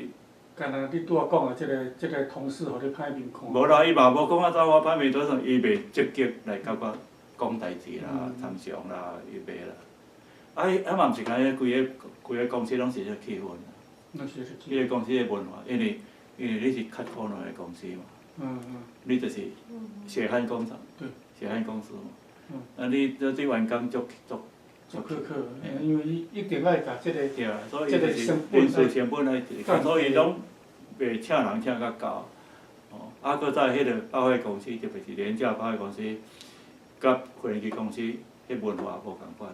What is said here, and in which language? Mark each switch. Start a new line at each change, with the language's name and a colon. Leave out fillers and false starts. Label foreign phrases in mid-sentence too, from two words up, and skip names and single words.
Min Nan Chinese: 干那你拄仔讲的即个同事，互你歹面看。无啦，伊嘛无讲找我歹面，做啥？伊袂积极来甲我讲代志啦、参详啦，伊袂啦。嘛毋是讲规个公司拢是咧气氛啦。迄个公司的文化，因为你是
English: cut corner
Min Nan Chinese: 的公司嘛。你就是血汗工厂，血汗公司嘛。你对员工足苛刻，因为伊一定爱甲即个。对啊，所以就是运输成本来，所以拢袂请人请较高。搁在迄个百货公司，特别是廉价百货公司，甲飞机公司迄文化无共款。